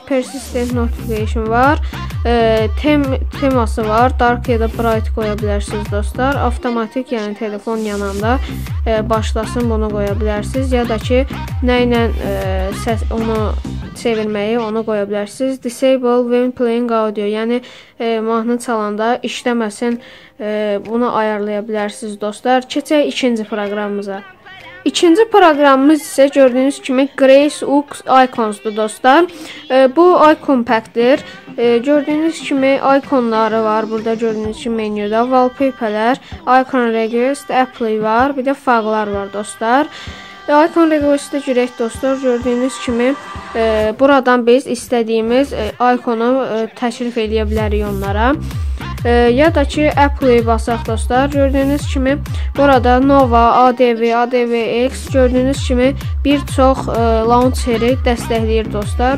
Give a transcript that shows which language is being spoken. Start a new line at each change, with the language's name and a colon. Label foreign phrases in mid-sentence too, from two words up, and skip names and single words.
English: Persistent notification var.
Azerbaijani: Teması var. Dark ya da bright qoya bilərsiniz dostlar. Avtomatik, yəni telefon yananda başlasın bunu qoya bilərsiniz. Ya da ki, nə ilə onu çevirməyi onu qoya bilərsiniz.
English: Disable when playing audio,
Azerbaijani: yəni mahnı çalanda işləməsin, bunu ayarlaya bilərsiniz dostlar. Keçək ikinci proqramımıza. İkinci proqramımız isə gördüyünüz kimi Grace Ux Icons'dur dostlar. Bu
English: icon pack'dir.
Azerbaijani: Gördüyünüz kimi ikonları var. Burada gördüyünüz kimi menyuda wallpaper'lər,
English: icon request, apply var.
Azerbaijani: Bir də fağlar var dostlar.
English: Icon request'ə
Azerbaijani: girək dostlar. Gördüyünüz kimi buradan biz istədiyimiz ikonu təklif edə bilərik onlara. Ya da ki apply basaq dostlar. Gördüyünüz kimi burada Nova, ADV, ADVX gördüyünüz kimi bir çox launcheri dəstəkləyir dostlar.